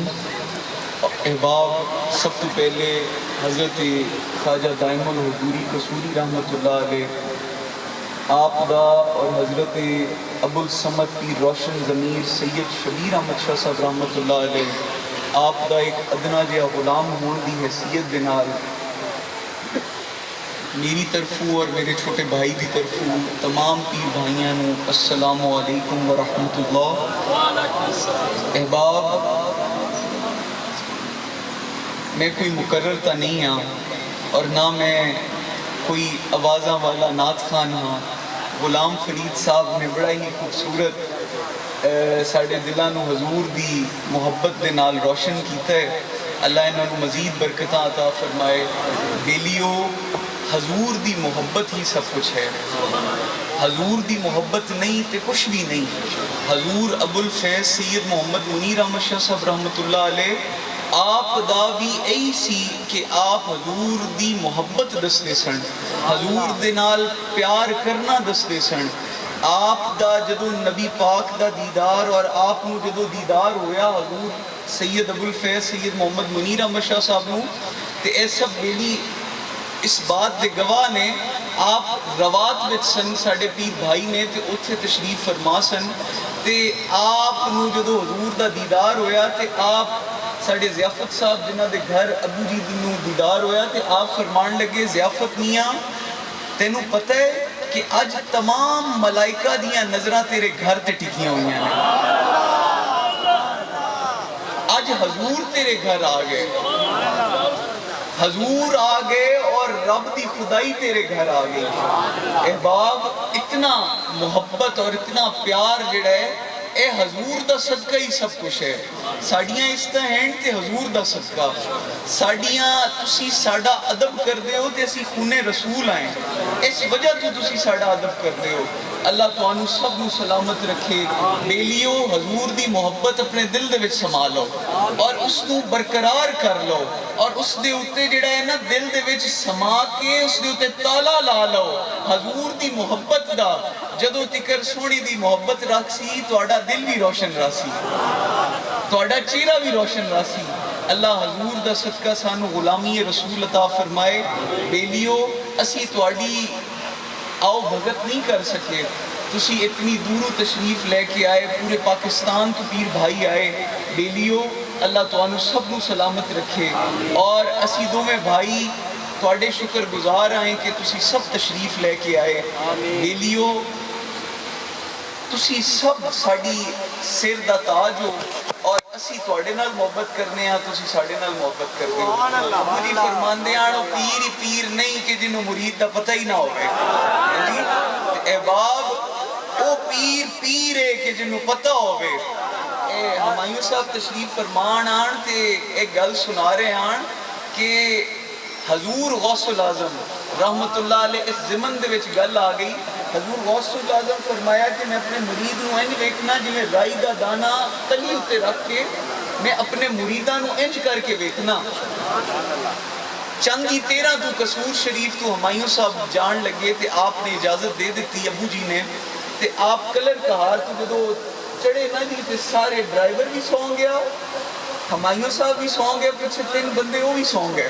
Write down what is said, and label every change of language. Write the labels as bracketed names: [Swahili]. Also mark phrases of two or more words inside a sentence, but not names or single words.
[Punjabi] احباب، سب تو پہلے حضرت خواجہ دائم الحضوری قصوری [Arabic] رحمۃ اللہ علیہ [Punjabi] آپ دا اور حضرت ابو الصمد پیر روشن ضمیر سید شبیر احمد شاہ صاحب [Arabic] رحمۃ اللہ علیہ [Punjabi] آپ دا ایک ادنا جہا غلام ہون دی حیثیت دے نال میری طرفوں اور میرے چھوٹے بھائی دی طرفوں تمام پیر بھائیاں نو [Arabic] السلام علیکم ورحمۃ اللہ۔ [Punjabi] احباب، میں کوئی مقرر تا نہیں ہاں اور نہ میں کوئی آوازاں والا نعت خان ہاں۔ غلام فرید صاحب نے بڑا ہی خوبصورت ساڑے دلاں نو حضور دی محبت دے نال روشن کیتا ہے، اللہ انہاں نو مزید برکتاں عطا فرمائے۔ بیلیو، حضور دی محبت ہی سب کچھ ہے، حضور دی محبت نہیں تے کچھ بھی نہیں۔ حضور ابو الفیض سید محمد منیر احمد شاہ صاحب [Arabic] رحمۃ اللہ علیہ [Punjabi] آپ دا بھی ای سی کہ آپ حضور دی محبت دستے سن، حضور دے نال پیار کرنا دستے سن۔ آپ دا جدو نبی پاک دا دیدار اور آپ نو جدو دیدار ہویا حضور سید ابو الفیض سید محمد منیر احمد شاہ صاحب نو، تے اے سب بیلی اس بات دے گواہ نے۔ آپ روات وچ سن ساڑے پیر بھائی نے تے اتھے تشریف فرما سن، تے آپ نو جدو حضور دا دیدار ہویا تے آپ ساڑے ضیافت صاحب جنہ دے گھر ابو جی دنوں دیدار ہویا تے آپ فرمان لگے ضیافت میاں تینوں پتہ ہے کہ اج تمام ملائکہ دیاں نظرہ تیرے گھر تے ٹکیاں ہوئی ہیں، اج حضور تیرے گھر آگئے، حضور آگئے اور رب دی خدائی تیرے گھر آگئی۔ احباب، اتنا محبت اور اتنا پیار جڑا ہے اے حضور دا صدقہ ہی سب کچھ ہے۔ ساڑیاں اس طرح ہیں تے حضور دا صدقہ، ساڑیاں تسی ساڑا ادب کر دے ہو تے اسی خون رسول آئیں، اس وجہ تو تسی ساڑا ادب کر دے ہو۔ اللہ توانو سب نو سلامت رکھے۔ بیلیو، حضور دی محبت اپنے دل دے وچ سنبھالو اور اس نو برقرار کر لو اور اس دے اوتے جڑا ہے نا دل دے وچ سما کے اس دے اوتے تالا لا لو حضور دی محبت دا۔ جدو تکر سونی دی محبت رکھ سی تواڈا دل بھی روشن راسی، تواڈا چہرہ بھی روشن راسی۔ اللہ حضور دا صدقہ سانو غلامی رسول عطا فرمائے۔ بیلیو، اسی تواڈی آؤ بھگت نہیں کر سکے، تسی اتنی دوروں تشریف لے کے آئے، پورے پاکستان تو پیر بھائی آئے۔ بیلیو، اللہ توانو سب نو سلامت رکھے اور اسی دو میں بھائی تواڈے شکر گزار آئیں کہ تسی سب تشریف لے کے آئے۔ بیلیو، تسی سب ساڑی سر دا تاج ہو اور اسی تواڈے نال محبت کرنے ہاں، تسی ساڑے نال محبت کرتے ہو۔ ابو جی فرماندے آنو پیر ہی پیر نہیں کہ جنہوں مرید دا پتہ ہی نہ ہوئے۔ احباب، او پیر پیر ہے کہ جنہوں پتہ ہوئے۔ ہمایوں صاحب تشریف فرمان آن تے ایک گل سنا رہے آن کہ حضور غوث العظم [Arabic] رحمت اللہ علیہ [Punjabi] اس زمن دے وچ گل آ گئی۔ حضور غوث العظم فرمایا کہ میں اپنے مرید نو انج ویکھنا جویں رائی دا دانا تلی اتے رکھ کے میں اپنے مریداں نو انج کر کے ویکھنا۔ چند ہی 13 تو قصور شریف تو ہمایوں صاحب جان لگے تے آپ نے اجازت دے دیتی ابو جی نے، تے آپ کلر کہار تو جدو چڑھے نہ جی تے سارے ڈرائیور بھی سون گیا، ہمایوں صاحب بھی سون گئے، پچھے 3 بندے وہ بھی سون گئے۔